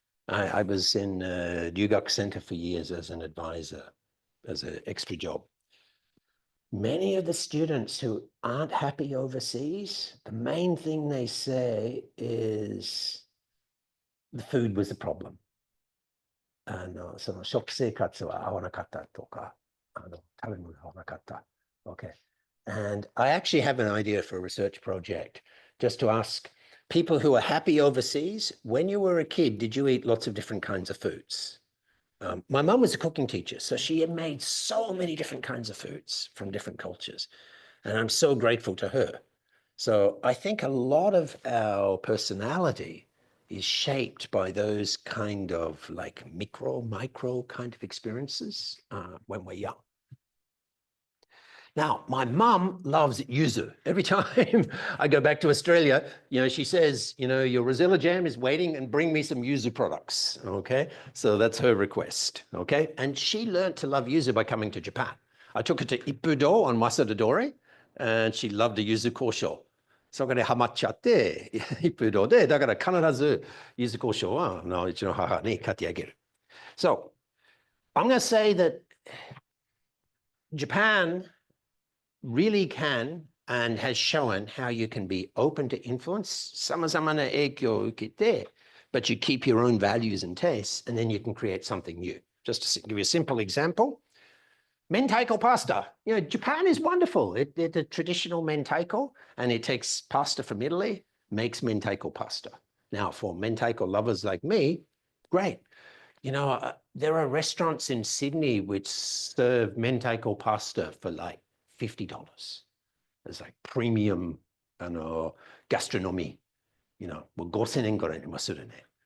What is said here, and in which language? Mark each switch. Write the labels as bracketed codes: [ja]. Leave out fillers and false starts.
[en] I was in Ryugak Center for years as an advisor, as an extra job. Many of the students who aren't happy overseas, the main thing they say is the food was the problem. [ja] その食生活は合わなかったとか、食べ物が合わなかった。 [en] Okay. And I actually have an idea for a research project just to ask people who are happy overseas, when you were a kid, did you eat lots of different kinds of foods? My mum was a cooking teacher, so she had made so many different kinds of foods from different cultures. And I'm so grateful to her. So I think a lot of our personality is shaped by those kind of like micro kind of experiences when we're young. Now, my mum loves yuzu. Every time I go back to Australia, you know, she says, you know, your Rosella jam is waiting and bring me some yuzu products, okay? So that's her request, okay? And she learned to love yuzu by coming to Japan. I took her to Ippudo on Masada Dori, and she loved the yuzu kosho. [ja] そこでハマっちゃって、Ippudoで、だから必ず柚子胡椒はうちの母に買ってあげる。 [en] So, I'm going to say that Japan really can and has shown how you can be open to influence, [ja] 様々な影響を受けて, [en] but you keep your own values and tastes, and then you can create something new. Just to give you a simple example, mentaiko pasta. You know, Japan is wonderful. It's a traditional mentaiko, and it takes pasta from Italy, makes mentaiko pasta. Now, for mentaiko lovers like me, great. You know, there are restaurants in Sydney which serve mentaiko pasta for like $50. It's like premium gastronomy. You know, [ja] 5000円ぐらいにもするね。